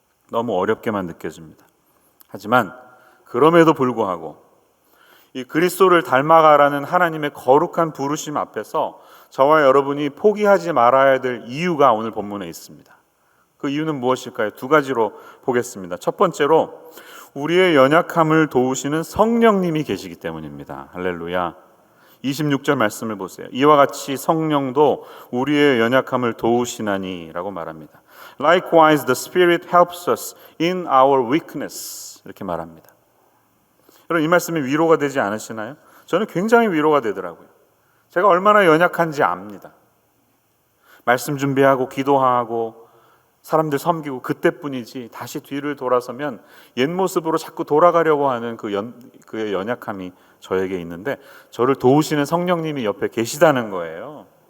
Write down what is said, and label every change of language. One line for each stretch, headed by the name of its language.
Korean: 너무 어렵게만 느껴집니다. 하지만 그럼에도 불구하고 이 그리스도를 닮아가라는 하나님의 거룩한 부르심 앞에서 저와 여러분이 포기하지 말아야 될 이유가 오늘 본문에 있습니다. 그 이유는 무엇일까요? 두 가지로 보겠습니다. 첫 번째로 우리의 연약함을 도우시는 성령님이 계시기 때문입니다. 할렐루야. 26절 말씀을 보세요. 이와 같이 성령도 우리의 연약함을 도우시나니 라고 말합니다.
English: Likewise the Spirit helps us in our weakness
Korean: 이렇게 말합니다. 여러분 이 말씀이 위로가 되지 않으시나요? 저는 굉장히 위로가 되더라고요. 제가 얼마나 연약한지 압니다. 말씀 준비하고 기도하고 사람들 섬기고 그때뿐이지 다시 뒤를 돌아서면 옛 모습으로 자꾸 돌아가려고 하는 그의 연약함이 저에게 있는데 저를 도우시는 성령님이 옆에 계시다는 거예요.